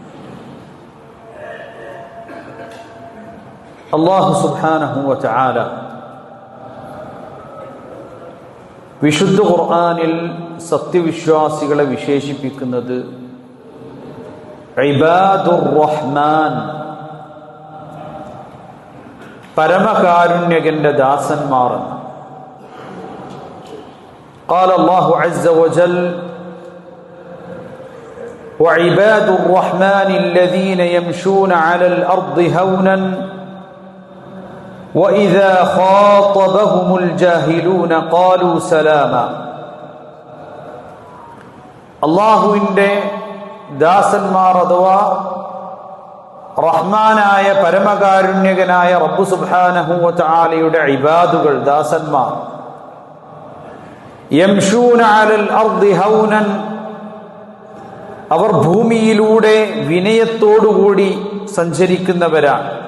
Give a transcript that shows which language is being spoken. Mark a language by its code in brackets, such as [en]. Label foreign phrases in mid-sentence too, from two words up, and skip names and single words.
[ar] الله سبحانه وتعالى [ml] വിശുദ്ധ ഖുർആനിൽ സത്യവിശ്വാസികളെ വിശേഷിപ്പിക്കുന്നത് [ar] عباد الرحمن, [ml] പരമകാരുണ്യകന്റെ ദാസന്മാർ. [ar] قال الله عز وجل وعباد الرحمن الذين يمشون على الأرض هونا وإذا خاطبهم الجاهلون قالوا سلاما. [ml] അള്ളാഹുവിൻ്റെ ദാസന്മാർ അഥവാ റഹ്മാനായ പരമകാരുണ്യകനായ [ar] رب سبحانه و [ml] തആലയുടെ ഇബാദുകൾ, ദാസന്മാർ, [ar] يمشون على الأرض هونا, [ml] അവർ ഭൂമിയിലൂടെ വിനയത്തോടുകൂടി സഞ്ചരിക്കുന്നവരാണ്.